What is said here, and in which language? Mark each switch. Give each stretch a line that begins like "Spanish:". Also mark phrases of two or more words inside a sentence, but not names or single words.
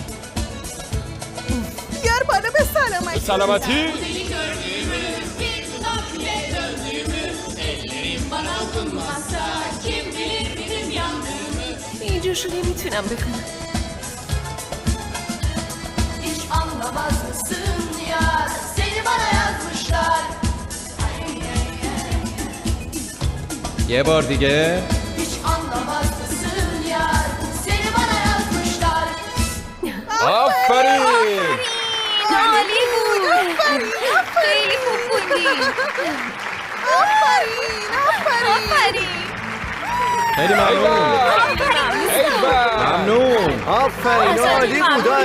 Persian: بیار بالا به سلامتی. سلامتی؟ اینجا شو نمیتونم بخونم.
Turkish: Hiç anlamaz mısın yar? Seni bana yazmışlar.
Persian: یه بار دیگه.
Turkish: Hiç anlamaz mısın yar? Seni bana yazmışlar.
Persian: آفرین. عالی بود. خیلی خوب بودی. آفرین. خیلی ممنون. ممنون. آفرین، عالی بود.